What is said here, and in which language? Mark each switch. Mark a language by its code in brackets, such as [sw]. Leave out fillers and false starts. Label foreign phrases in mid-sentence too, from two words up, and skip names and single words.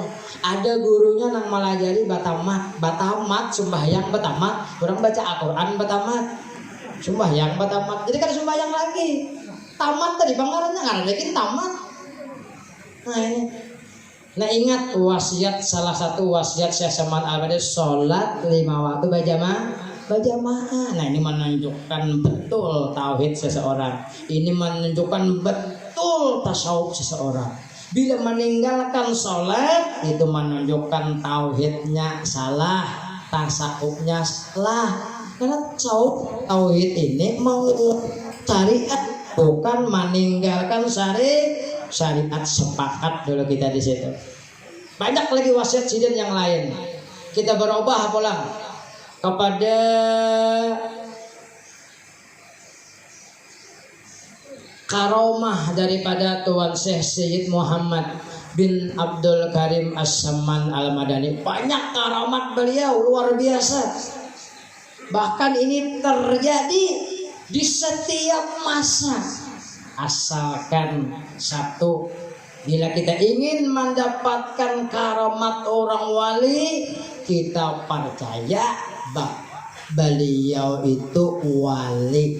[bjn] Ada gurunya nang melajari batamat sembahyang batamat. Orang baca Al-Qur'an batamat. Sembahyang batamat. Jadi kada sembahyang lagi. Tamat tadi banggarannya kada lagi tamat. [id] Nah ini. Nah ingat wasiat salah satu wasiat Syekh Saman Al-Madani salat 5 waktu berjamaah. Nah ini menunjukkan betul tauhid seseorang. Ini menunjukkan betul tasawuf seseorang. Bila meninggalkan sholat itu menunjukkan tauhidnya salah, tasawufnya salah. Karena tasawuf tauhid ini mau syariat bukan meninggalkan syariat sepakat dulu kita di situ. Banyak lagi wasiat sidin yang lain. Kita berubah pulang kepada karomah daripada Tuan Syekh Sayyid Muhammad bin Abdul Karim As-Saman Al-Madani. Banyak karamat beliau luar biasa. Bahkan ini terjadi di setiap masa. Asalkan satu, bila kita ingin mendapatkan karamat orang wali, kita percaya bahwa beliau itu wali.